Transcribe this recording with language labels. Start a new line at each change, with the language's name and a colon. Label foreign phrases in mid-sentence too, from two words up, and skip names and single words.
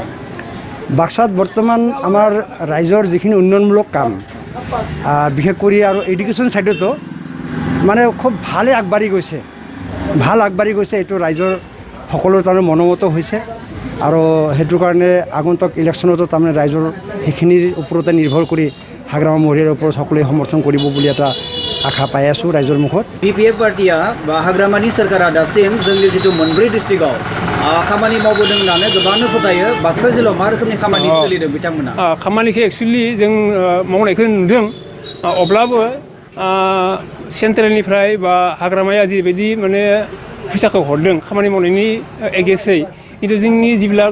Assamese: বাক্সাত বৰ্তমান আমাৰ ৰাইজৰ যিখিনি উন্নয়নমূলক কাম বিশেষ কৰি আৰু
English: education side
Assamese: মানে খুব ভালে আগবাঢ়ি গৈছে এইটো ৰাইজৰ সকলোৰ তাৰমানে মনোমত হৈছে আৰু সেইটো কাৰণে আগন্তুক ইলেকশ্যনতো তাৰমানে ৰাইজৰ সেইখিনিৰ ওপৰতে নিৰ্ভৰ কৰি হাগ্ৰামা মহিলাৰ ওপৰত সকলোৱে সমৰ্থন কৰিব বুলি এটা আশা পাই আছোঁ ৰাইজৰ মুখত
Bodo: BPF पार्टिया बा हाग्रामानि सोरखारा दासिम जोंनि जिथु मोनब्रै डिस्ट्रिक्टआव खामानि मावबोदों होननानै गोबांनो फोथायो बाक्सा जिल्लायाव मा रोखोमनि खामानि सोलिदों बिथांमोना खामानिखौ एक्सुवेलि जों मावनायखौ नुदों अब्लाबो सेन्ट्रेलनिफ्राय बा हाग्रामाया जेरैबायदि माने फैसाखौ हरदों खामानि मावनायनि एगेन्स्टै खिन्थु जोंनि जिবিলাক